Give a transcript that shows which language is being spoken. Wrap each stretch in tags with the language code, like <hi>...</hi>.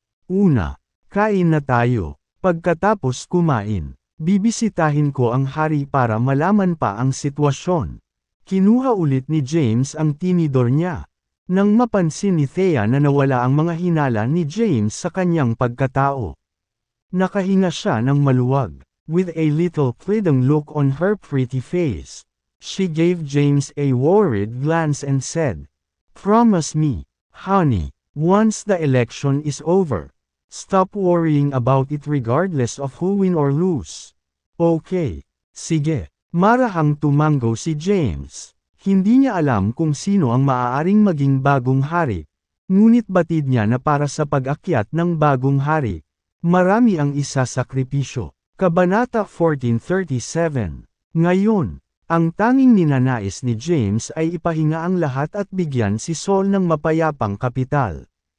<tl>Una, kain na tayo. Pagkatapos kumain, bibisitahin ko ang hari para malaman pa ang sitwasyon. Kinuha ulit ni James ang tinidor niya. Nang mapansin ni Thea na nawala ang mga hinala ni James sa kanyang pagkatao. Nakahinga siya ng maluwag.</tl> <en>With a little pleading look on her pretty face, she gave James a worried glance and said, "Promise me, honey, once the election is over, stop worrying about it regardless of who win or lose.</en> <tl>Okay. Sige. Marahang tumango si James. Hindi niya alam kung sino ang maaaring maging bagong hari. Ngunit batid niya na para sa pag-akyat ng bagong hari, marami ang isasakripisyo. Kabanata 1437. Ngayon, ang tanging ninanais ni James ay ipahinga ang lahat at bigyan si Saul ng mapayapang kapital.</tl>